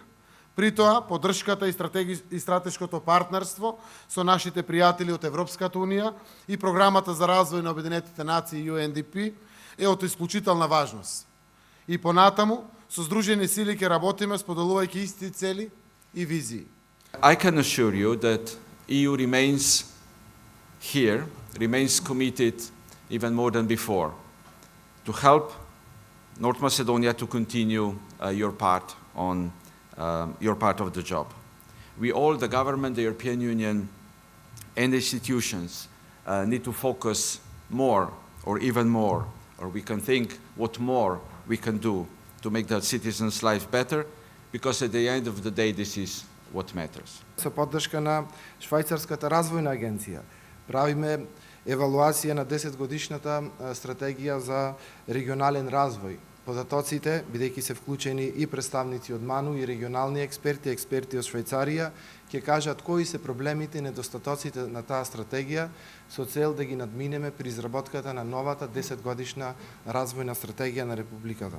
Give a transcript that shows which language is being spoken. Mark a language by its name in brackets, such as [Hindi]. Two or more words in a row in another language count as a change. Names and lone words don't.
[Macedonian] При тоа, поддршката и стратешкото партнерство со нашите пријатели од Европската Унија и Програмата за развој на Обединетите нации UNDP е од исклучителна важност. И понатаму, со здружени сили ќе работиме споделувајќи исти цели и визии. [English] I can assure you that EU remains here, remains committed even more than before to help North Macedonia to continue your part of the job. We all, the government, the European Union, and the institutions need to focus more, or even more, or we can think what more we can do to make the citizens' life better, because at the end of the day, this is what matters. [Macedonian] Со поддршка на Швајцарската развојна агенција правиме евалуација на 10-годишната стратегија за регионален развој. Податоците, бидејќи се вклучени и представници од МАНУ и регионални експерти, експерти од Швајцарија, ќе кажат кои се проблемите и недостатоците на таа стратегија со цел да ги надминеме при изработката на новата 10-годишна развојна стратегија на Републиката.